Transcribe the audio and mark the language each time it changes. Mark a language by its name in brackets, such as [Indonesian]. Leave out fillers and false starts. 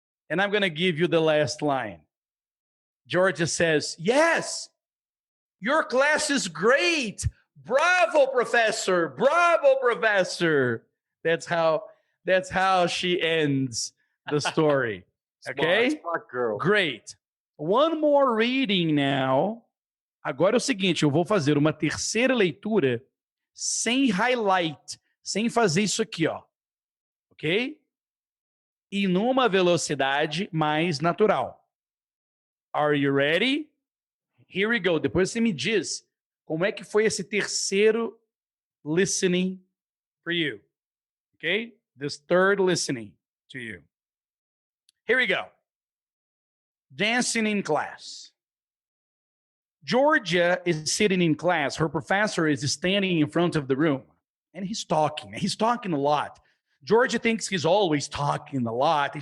[English] And I'm going to give you the last line. Georgia says, yes, your class is great. Bravo, professor. Bravo, professor. That's how she ends the story. Okay? Smart girl. Great. One more reading now. [Portuguese] Agora é o seguinte, eu vou fazer uma terceira leitura sem highlight, sem fazer isso aqui, ó. Ok? [English] E numa velocidade mais natural. Are you ready? Here we go. [Portuguese] Depois você me diz como é que foi esse terceiro listening for you. [English] Okay? This third listening to you. Here we go. Dancing in class. Georgia is sitting in class. Her professor is standing in front of the room. And he's talking. He's talking a lot. Georgia thinks he's always talking a lot.